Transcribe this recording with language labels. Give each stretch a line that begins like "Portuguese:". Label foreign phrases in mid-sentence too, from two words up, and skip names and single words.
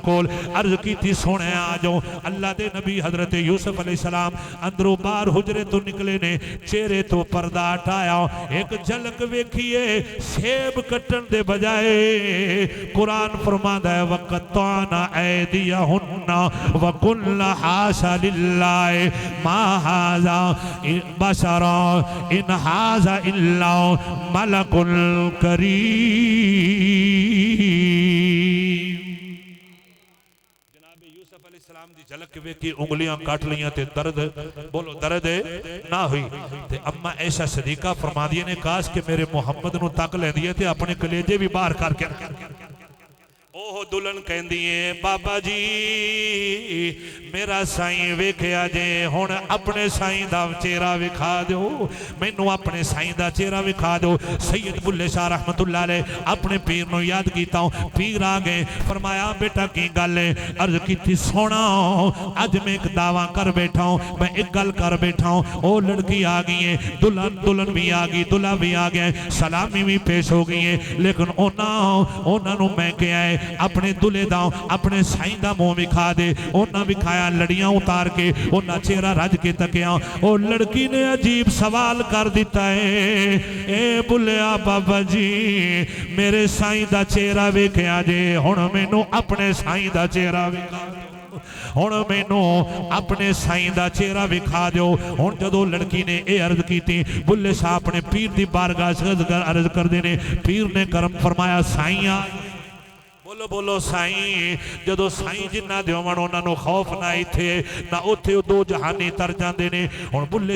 Punjabi: ਕੋਲ ਅਰਜ਼ ਕੀ ਸੋਹਣੇ ਆ ਜਾਓ ਅੱਲਾਹ ਦੇ ਨਬੀ ਹਜ਼ਰਤ ਯੂਸੁਫ਼ ਅਲੈਹਿੱਸਲਾਮ ਅੰਦਰੋਂ ਬਾਹਰ ਹੁਜਰੇ ਤੋਂ ਨਿਕਲੇ ਨੇ ਚਿਹਰੇ ਤੋਂ ਪਰਦਾ ਹਟਾਇਆ ਏਕ ਝਲਕ ਵੇਖੀਏ ਸੇਬ ਕੱਟਣ ਦੇ ਬਜਾਏ ਕੁਰਾਨ ਫ਼ਰਮਾਂਦਾ ਹੈ
Arabic: وقطعن أيديهن وقلن حاش لله ما هذا بشرا إن هذا إلا ملك
Punjabi: ਕਰੀਮ ਜਨਾਬ ਯੂਸੁਫ਼ ਅਲੈਹਿੱਸਲਾਮ ਦੀ ਝਲਕ ਵੇਖੀ ਉਂਗਲੀਆਂ ਕੱਟ ਲਈਆਂ ਤੇ ਦਰਦ ਬੋਲੋ ਦਰਦ ਨਾ ਹੋਈ ਤੇ ਅੰਮਾਂ ਆਇਸ਼ਾ ਸਿੱਦੀਕਾ ਫ਼ਰਮਾਂਦੀਆਂ ਨੇ ਕਾਸ਼ ਕੇ ਮੇਰੇ ਮੁਹੰਮਦ ਨੂੰ ਤੱਕ ਲੈਂਦੀ ਹੈ ਤੇ ਅਪਣੇ ਕਲੇਜੇ ਭੀ ਬਾਹਰ ਕਰਕੇ ਓਹ ਦੁਲਹਨ ਕਹਿੰਦੀ ਹੈ ਬਾਬਾ ਜੀ ਮੇਰਾ ਸਾਈਂ ਵੇਖਿਆ ਜੇ ਹੁਣ ਅਪਣੇ ਸਾਈਂ ਦਾ ਚਿਹਰਾ ਵਿਖਾ ਦੋ ਮੈਨੂੰ ਅਪਣੇ ਸਾਈਂ ਦਾ ਚਿਹਰਾ ਵਿਖਾ दो मैनू अपने साईं दा चेहरा विखा ਦੋ ਸੱਯਦ ਬੁੱਲ੍ਹੇ ਸ਼ਾਹ ਰਹਿਮਤੁੱਲਾਹ ਅਲੈਹ ਅਪਣੇ ਪੀਰ ਨੂੰ ਯਾਦ ਕੀਤਾ ਪੀਰ ਆ ਗਏ ਫ਼ਰਮਾਇਆ ਬੇਟਾ ਕੀ ਗੱਲ ਹੈ ਅਰਜ਼ ਕੀ ਸੋਹਣਾ ਅੱਜ ਮੈਂ ਏਕ ਦਾਅਵਾ ਕਰ ਬੈਠਾ ਹੂੰ ਮੈਂ ਏਕ ਗੱਲ ਕਰ ਬੈਠਾ ਹੂੰ ਓ ਲੜਕੀ ਆ ਗਈ ਹੈ ਦੁਲਹਨ ਭੀ ਆ ਗਈ ਦੂਲ੍ਹਾ ਭੀ ਆ ਗਿਆ ਸਲਾਮੀ ਭੀ ਪੇਸ਼ ਹੋ ਗਈ ਹੈ ਲੇਕਿਨ ਉਨ੍ਹੋਂ ਨੇ ਮੈਂ ਕਿਆ ਹੈ ਅਪਣੇ ਦੂਲ੍ਹੇ ਦਾ ਅਪਣੇ ਸਾਈਂ ਦਾ ਮੂੰਹ ਵਿਖਾ ਦੇ ਉਨ੍ਹੇਂ ਵਿਖਾਇਆ ਲੜੀਆਂ ਉਤਾਰ ਕੇ ਉਨ੍ਹੇਂ ਚਿਹਰਾ ਰੱਜ ਕੇ ਤੱਕਿਆ ਔਰ ਲੜਕੀ ਨੇ ਅਜੀਬ ਸਵਾਲ ਕਰ ਦਿੱਤਾ ਹੈ ਏ ਬੁੱਲ੍ਹਿਆ ਬਾਬਾ ਜੀ ਮੇਰੇ ਸਾਈਂ ਦਾ ਚਿਹਰਾ ਵੇਖਿਆ ਜੇ ਹੁਣ ਮੈਨੂੰ ਅਪਣੇ ਸਾਈਂ ਦਾ ਚਿਹਰਾ ਵਿਖਾ ਹੁਣ ਮੈਨੂੰ ਅਪਣੇ ਸਾਈਂ ਦਾ ਚਿਹਰਾ ਵਿਖਾ ਦੋ ਹੁਣ ਜਦੋਂ ਲੜਕੀ ਨੇ ਯਹ ਅਰਜ਼ ਕੀ ਬੁੱਲ੍ਹੇ ਸ਼ਾਹ ਅਪਣੇ ਪੀਰ ਕੀ ਬਾਰਗਾਹ ਅਰਜ਼ ਕਰਤੇ ਨੇ ਪੀਰ ਨੇ ਕਰਮ ਫ਼ਰਮਾਇਆ ਸਾਈਂ ਬੋਲੋ ਬੋਲੋ ਸਾਈਂ ਜਦੋਂ ਸਾਈਂ ਜਿਨ੍ਹਾਂ ਦੇ ਹੋਵਣ ਉਨ੍ਹਾਂ ਖ਼ੌਫ਼ ਨਾ ਇੱਥੇ ਨਾ ਉੱਥੇ ਦੋ ਜਹਾਨੀ ਤਰ ਜਾਂਦੇ ਨੇ ਹੁਣ ਬੁੱਲ੍ਹੇ